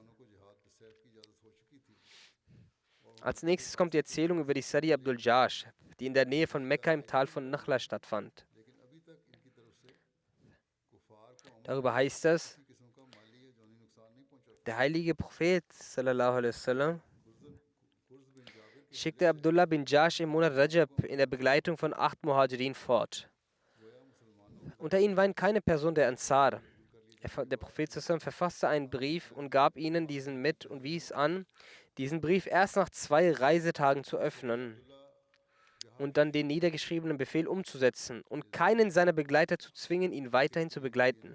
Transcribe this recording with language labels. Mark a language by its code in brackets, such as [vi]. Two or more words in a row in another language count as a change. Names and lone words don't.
[de] Als nächstes kommt die Erzählung über die Sari Abdul Jash, die in der Nähe von Mekka im Tal von Nakhla stattfand. Darüber heißt es, der heilige Prophet sallallahu alaihi wasallam schickte Abdullah bin Jash im Monat Rajab in der Begleitung von 8 Muhajirin fort. Unter ihnen war keine Person der Ansar. Der Prophet sallam verfasste einen Brief und gab ihnen diesen mit und wies an, diesen Brief erst nach 2 Reisetagen zu öffnen und dann den niedergeschriebenen Befehl umzusetzen und keinen seiner Begleiter zu zwingen, ihn weiterhin zu begleiten.